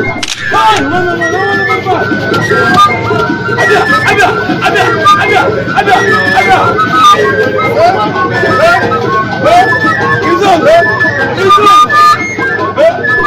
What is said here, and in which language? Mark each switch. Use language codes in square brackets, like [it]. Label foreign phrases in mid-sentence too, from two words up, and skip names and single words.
[en] you. Hey, no, no, no, no, no, no, no. Abia, abia, abia, abia, abia, abia. Eh, eh, eh, Izo, eh, Izo. Eh.